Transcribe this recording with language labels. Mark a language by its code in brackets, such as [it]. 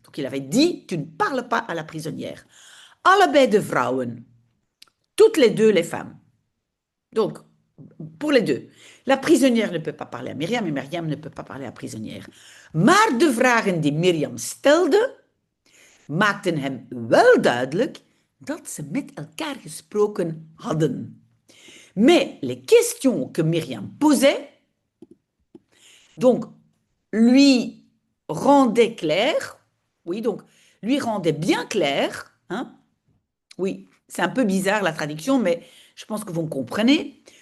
[fr] Donc, il avait dit, tu ne parles pas à la prisonnière. [nl] Allebei de vrouwen, [fr] toutes les deux les femmes. Donc, pour les deux. La prisonnière ne peut pas parler à Myriam et Myriam ne peut pas parler à la prisonnière. [nl] Maar de vragen die Myriam stelde, maakten hem wel duidelijk dat ze met elkaar gesproken hadden. [fr] Mais les questions que Myriam posait, donc, lui rendait clair, oui, donc, lui rendait bien clair, hein, oui, c'est un peu bizarre la traduction, mais je pense que vous me comprenez.